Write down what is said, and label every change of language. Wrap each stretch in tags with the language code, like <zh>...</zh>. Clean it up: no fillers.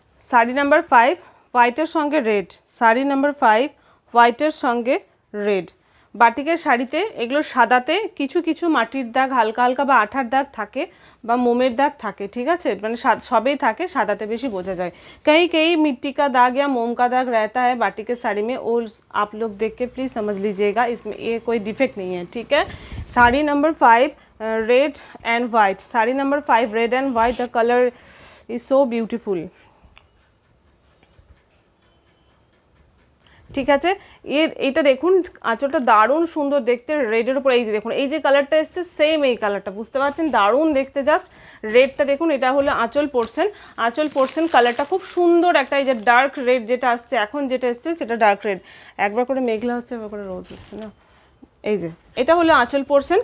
<bn>Sari number 5 হোয়াইটের সঙ্গে red, sari number 5 হোয়াইটের সঙ্গে রেড। বাটিকের শাড়িতে এগুলো সাদাতে কিছু কিছু মাটির দাগ, হালকা হালকা বা আঠার দাগ থাকে বা মোমের দাগ থাকে, ঠিক আছে, মানে সবেই থাকে, সাদাতে বেশি বোঝা যায়।</bn> <hi>कहीं कहीं मिट्टी का दाग या मोम का दाग रहता है बाटी के साड़ी में, और आप लोग देख के प्लीज़ समझ लीजिएगा, इसमें ये कोई डिफेक्ट नहीं है, ठीक है।</hi> <en>sari number 5 red and white, sari number 5 red and white, the colour is so beautiful,</en> <bn>ঠিক আছে। এইটা দেখুন আঁচলটা দারুণ সুন্দর দেখতে, রেডের উপর এই যে দেখুন এই যে কালারটা এসছে সেম এই কালারটা, বুঝতে পারছেন, দারুণ দেখতে জাস্ট। রেডটা দেখুন, এটা হলো আঁচল পোর্শন, আঁচল পোর্শন কালারটা খুব সুন্দর একটা, এই যে ডার্ক রেড যেটা আসছে এখন, যেটা এসছে সেটা ডার্ক রেড, একবার করে মেঘলা হচ্ছে একবার করে রোদ হচ্ছে না, এই যে এটা হলো আঁচল পোর্শন।</bn>